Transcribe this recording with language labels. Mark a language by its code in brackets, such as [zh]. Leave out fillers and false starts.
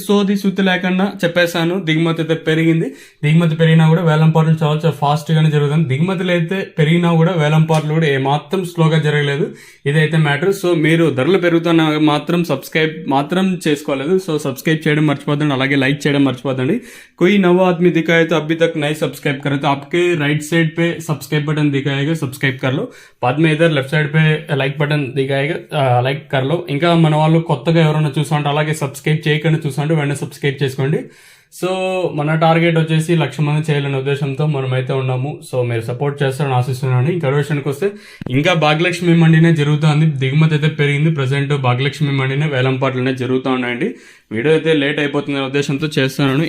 [te] సోది సుత్తి లేకుండా చెప్పేశాను. దిగుమతి అయితే పెరిగింది. దిగుమతి పెరిగినా కూడా వేలంపాట్లు చాలా ఫాస్ట్ గానే జరుగుతుంది. దిగుమతులు అయితే పెరిగినా కూడా వేలంపాట్లు కూడా ఏమాత్రం స్లోగా జరగలేదు. ఇదైతే మ్యాటర్. సో మీరు ధరలు పెరుగుతున్నా మాత్రం సబ్స్క్రైబ్ మాత్రం చేసుకోలేదు. సో సబ్స్క్రైబ్ చేయడం మర్చిపోద్దండి, అలాగే లైక్ చేయడం మర్చిపోద్దండి. [hi] कोई नवा आदमी दिखा है तो अभी तक नहीं सब्सक्राइब करे तो आपके राइट साइड पे सब्सक्राइब बटन दिखाएगा, सब्सक्राइब कर लो. बाद में इधर लेफ्ट साइड पे लाइक बटन दिखाएगा, లైక్ कर लो. [te] ఇంకా మన వాళ్ళు కొత్తగా ఎవరైనా చూసాంటే అలాగే సబ్స్క్రైబ్ చేయకుండా చూసాంటే వెంటనే సబ్స్క్రైబ్ చేసుకోండి. సో మన టార్గెట్ వచ్చేసి 1,00,000 మంది చేయాలనే ఉద్దేశంతో మనమైతే ఉన్నాము. సో మీరు సపోర్ట్ చేస్తారని ఆశిస్తున్నాను. ఇంకా విషయానికి వస్తే ఇంకా భాగ్యలక్ష్మి మండినే జరుగుతుంది. దిగుమతి అయితే పెరిగింది. ప్రజెంట్ భాగ్యలక్ష్మి మండినే వేలంపాట్లనే జరుగుతూ ఉన్నాయండి. వీడియో అయితే లేట్ అయిపోతుందనే ఉద్దేశంతో చేస్తున్నాను.